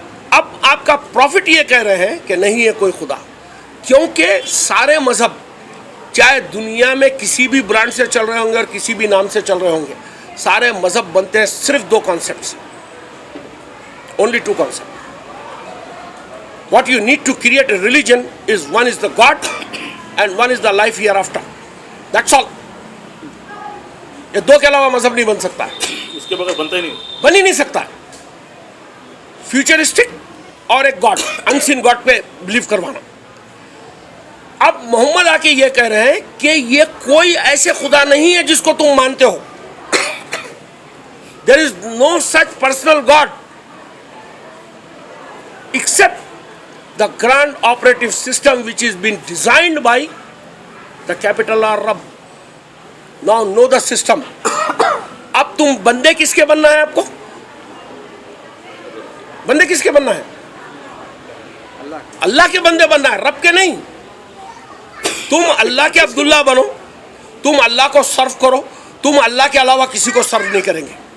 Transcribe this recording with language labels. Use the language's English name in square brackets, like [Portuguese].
[Urdu] اب آپ کا پروفٹ یہ کہہ رہے ہیں کہ نہیں ہے کوئی خدا, کیونکہ سارے مذہب چاہے دنیا میں کسی بھی برانڈ سے چل رہے ہوں گے اور کسی بھی نام سے چل رہے ہوں گے, سارے مذہب بنتے ہیں صرف 2 کانسیپٹ سے. [English] Only 2 concepts. What you need to create a religion is one is the God and one is the life hereafter. That's all. [Urdu] یہ 2 کے علاوہ مذہب نہیں بن سکتا ہے. اس کے بغیر بنتا ہی نہیں, بن ہی نہیں سکتا ہے. فیوچرسٹک اور ایک گاڈ, انسین گاڈ پہ بلیو کروانا. اب محمد آ کے یہ کہہ رہے ہیں کہ یہ کوئی ایسے خدا نہیں ہے جس کو تم مانتے ہو. [English] There is no such personal God except the grand operative system which is been designed by the capital R Rabb. Now know the system. [Urdu] اب تم بندے کس کے بننا ہے, آپ کو بندے کس کے بننا ہے؟ اللہ کے بندے بننا ہے, رب کے نہیں. تم اللہ کے عبداللہ بنو, تم اللہ کو سرو کرو, تم اللہ کے علاوہ کسی کو سرو نہیں کریں گے.